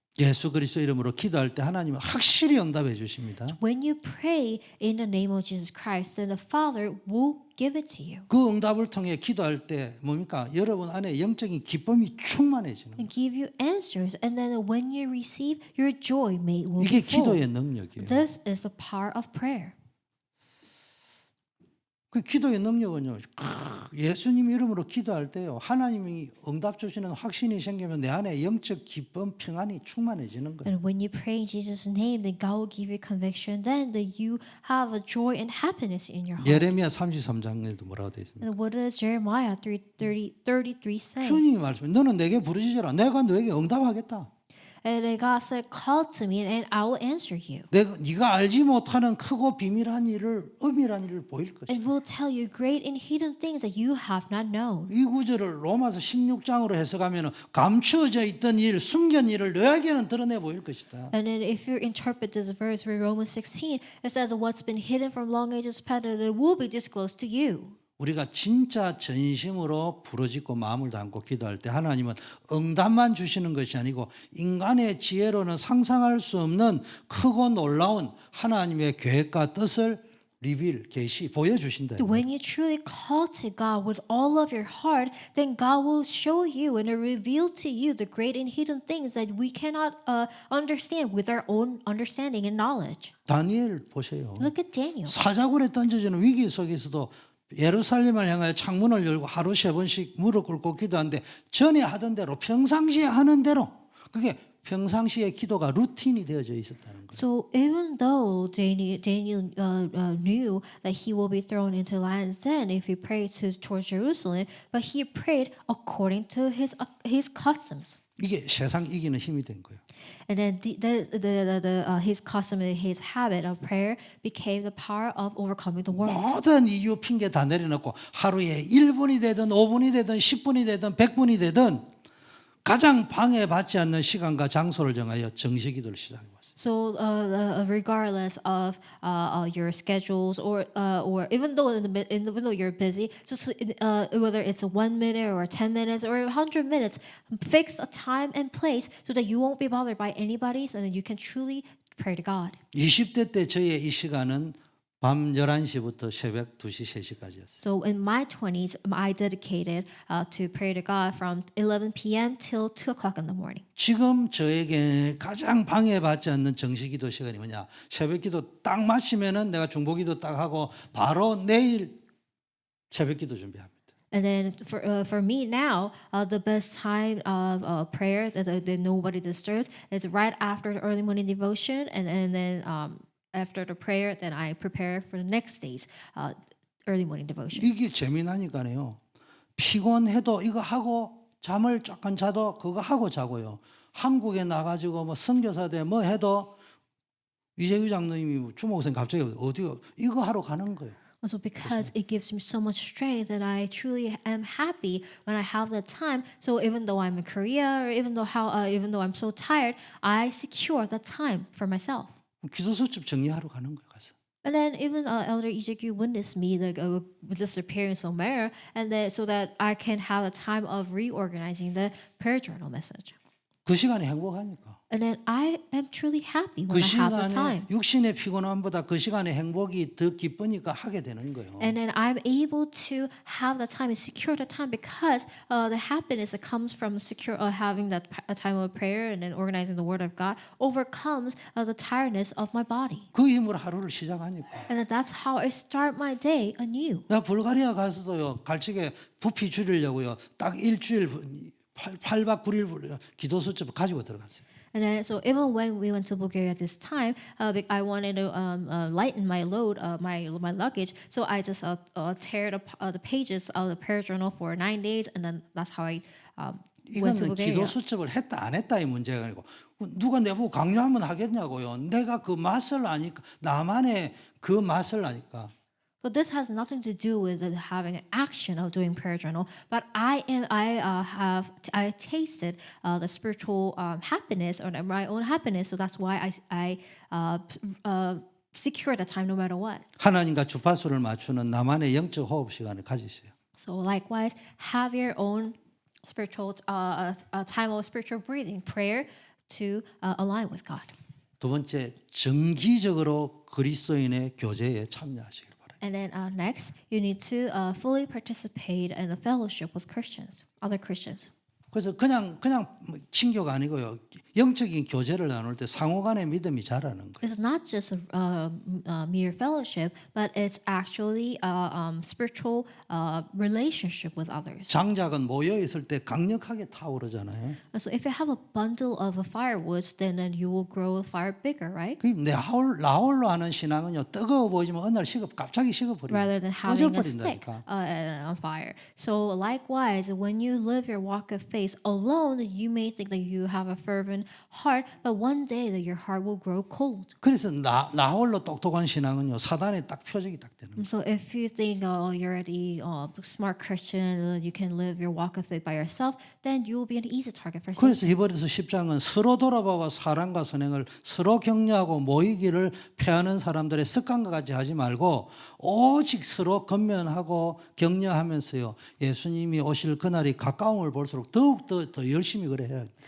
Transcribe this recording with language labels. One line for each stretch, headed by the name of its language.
Korean: 예수 그리스도 이름으로 기도할 때 하나님은 확실히 응답해 주십니다.
English: When you pray in the name of Jesus Christ, then the Father will give it to you
Korean: 그 응답을 통해 기도할 때 뭡니까? 여러분 안에 영적인 기쁨이 충만해지는 거예요.
English: and give you answers. And then when you receive, your joy will be full.
Korean: 기도의 능력이에요.
English: This is the power of prayer.
Korean: 그 기도의 능력은요. 예수님 이름으로 기도할 때요. 하나님이 응답 주시는 확신이 생기면 내 안에 영적 기쁨, 평안이 충만해지는 거예요.
English: And when you pray in Jesus' name, then God will give you conviction. Then that you have a joy and happiness in your heart.
Korean: 예레미야 33장에도 뭐라고 되어 있습니까?
English: And what does Jeremiah 33 say?
Korean: 주님이 말씀해. 너는 내게 부르짖으라. 내가 너에게 응답하겠다.
English: And God said, "Call to me, and I will answer you."
Korean: 네가 알지 못하는 크고 비밀한 일을 은밀한 일을 보일 것이다.
English: And will tell you great and hidden things that you have not known.
Korean: 이 구절을 로마서 16장으로 해석하면 감추어져 있던 일, 숨긴 일을 너에게는 드러내 보일 것이다.
English: And then if you interpret this verse with Romans 16, it says what's been hidden from long ages past, it will be disclosed to you.
Korean: 우리가 진짜 전심으로 부르짖고 마음을 담고 기도할 때 하나님은 응답만 주시는 것이 아니고 인간의 지혜로는 상상할 수 없는 크고 놀라운 하나님의 계획과 뜻을 계시 보여주신다.
English: When you truly call to God with all of your heart, then God will show you and reveal to you the great and hidden things that we cannot understand with our own understanding and knowledge.
Korean: 다니엘 보세요.
English: Look at Daniel.
Korean: 사자굴에 던져지는 위기 속에서도 예루살렘을 향하여 창문을 열고 하루 3번씩 무릎 꿇고 기도하는데 전에 하던 대로 평상시에 하는 대로 그게 평상시의 기도가 루틴이 되어져 있었다는 거예요.
English: So even though Daniel knew that he will be thrown into lion's den if he prayed towards Jerusalem, but he prayed according to his customs.
Korean: 이게 세상 이기는 힘이 된 거예요.
English: And then his custom, his habit of prayer became the power of overcoming the world.
Korean: 모든 이유 핑계 다 내려놓고 하루에 1분이 되든 5분이 되든 10분이 되든 100분이 되든 가장 방해받지 않는 시간과 장소를 정하여 정식기도를 시작해 봤어요.
English: So regardless of your schedules or even though even though you're busy, just whether it's 1 minute or 10 minutes or 100 minutes, fix a time and place so that you won't be bothered by anybody, so that you can truly pray to God.
Korean: 20대 때 저의 이 시간은 밤 11시부터 새벽 2시, 3시까지였어요.
English: So in my 20s, I dedicated to pray to God from 11 p.m. till 2 o'clock in the morning.
Korean: 지금 저에게 가장 방해받지 않는 정식기도 시간이 뭐냐? 새벽기도 딱 마치면은 내가 중보기도 딱 하고 바로 내일 새벽기도 준비합니다.
English: And then for me now, the best time of prayer that nobody disturbs is right after the early morning devotion, and then after the prayer, then I prepare for the next day's early morning devotion.
Korean: 이게 재미나니까요. 피곤해도 이거 하고 잠을 조금 자도 그거 하고 자고요. 한국에 나가지고 뭐 선교사 돼 뭐 해도 이재규 장로님이 주목생 갑자기 어디 이거 하러 가는 거예요.
English: Also, because it gives me so much strength, and I truly am happy when I have the time. So even though I'm in Korea, or even though I'm so tired, I secure the time for myself.
Korean: 기도 수첩 정리하러 가는 거예요. 가서.
English: And then even Elder Ijeku witnessed me like with this appearance somewhere, and then so that I can have a time of reorganizing the prayer journal message.
Korean: 그 시간이 행복하니까.
English: And then I am truly happy when 그 I have the
Korean: 시간에
English: time.
Korean: 육신의 피곤함보다 그 시간의 행복이 더 기쁘니까 하게 되는 거예요.
English: And then I'm able to have the time and secure the time because the happiness that comes from having that a time of prayer and then organizing the Word of God overcomes the tiredness of my body.
Korean: 그 힘으로 하루를 시작하니까.
English: And then that's how I start my day anew.
Korean: 나 불가리아 가서도요. 갈치게 부피 줄이려고요. 딱 일주일 8박 9일 기도 수첩 가지고 들어갔어요.
English: And then, so even when we went to Bulgaria this time, I wanted to lighten my load, my luggage. So I just tear the pages of the prayer journal for 9 days, and then that's how I went to
Korean: 이거는
English: Bulgaria.
Korean: 기도 수첩을 했다 안 했다의 문제가 아니고 누가 내보고 강요하면 하겠냐고요. 내가 그 맛을 아니까 나만의 그 맛을 아니까.
English: So this has nothing to do with having an action of doing prayer journal, but I tasted the spiritual happiness or my own happiness. So that's why I secure the time no matter what.
Korean: 하나님과 주파수를 맞추는 나만의 영적 호흡 시간을 가지세요.
English: So likewise, have your own spiritual time of spiritual breathing, prayer to align with God.
Korean: 두 번째, 정기적으로 그리스도인의 교제에 참여하시길 바랍니다.
English: And then next, you need to fully participate in the fellowship with Christians, other Christians.
Korean: 그래서 그냥 친교가 아니고요. 영적인 교제를 나눌 때 상호간의 믿음이 자라는 거예요.
English: It's not just a mere fellowship, but it's actually a spiritual relationship with others.
Korean: 장작은 모여 있을 때 강력하게 타오르잖아요.
English: So if you have a bundle of firewoods, then you will grow the fire bigger, right?
Korean: 그 나홀로 하는 신앙은요. 뜨거워 보이지만 어느 날 갑자기 식어버려요.
English: Rather than having a stick
Korean: 꺼져버린다니까.
English: on fire. So likewise, when you live your walk of faith alone, you may think that you have a fervent heart, but one day that your heart will grow cold.
Korean: 그래서 나홀로 똑똑한 신앙은요. 사단의 딱 표적이 딱 되는 거예요.
English: So if you think you're the smart Christian, you can live your walk of faith by yourself, then you will be an easy target for Satan.
Korean: 그래서 히브리서 10장은 서로 돌아보고 사랑과 선행을 서로 격려하고 모이기를 패하는 사람들의 습관과 같이 하지 말고 오직 서로 건면하고 격려하면서요. 예수님이 오실 그날이 가까움을 볼수록 더욱더 열심히 그래 해야 돼요.